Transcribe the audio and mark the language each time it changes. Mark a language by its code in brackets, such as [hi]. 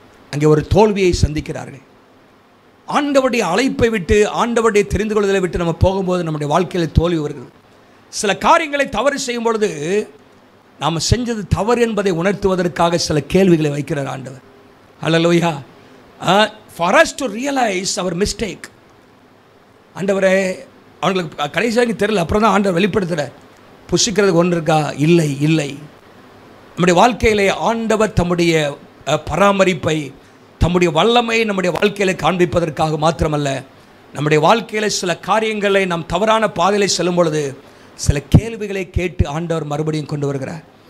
[ta] அங்கே ஒரு தோல்வியை சந்திக்கிறார்கள். ஆண்டவருடைய அழைப்பை விட்டு, ஆண்டவருடைய தெரிந்து கொள்வதை விட்டு நம்ம போகும்போது நம்முடைய வாழ்க்கையில் தோல்வி வருகிறது. சில காரியங்களை தவறு செய்யும் பொழுது நாம் செஞ்சது தவறு என்பதை உணர்த்துவதற்காக சில கேள்விகளை வைக்கிறார் ஆண்டவர். ஹல்லேலூயா. [en] for us to realize our mistake. [ta] ஆண்டவரே, அவங்களுக்கு கடைசியாக தெரியல, அப்புறம் தான் ஆண்டவர் வெளிப்படுத்துகிறார். புசிக்கிறதுக்கு ஒன்று இருக்கா? இல்லை இல்லை. நம்முடைய வாழ்க்கையிலே ஆண்டவர் தம்முடைய பராமரிப்பை, தம்முடைய வல்லமை நம்முடைய வாழ்க்கையில் காண்பிப்பதற்காக மாத்திரமல்ல, நம்முடைய வாழ்க்கையில் சில காரியங்களை நாம் தவறான பாதையில் செல்லும் பொழுது சில கேள்விகளை கேட்டு ஆண்டவர் மறுபடியும் கொண்டு வருகிறார்.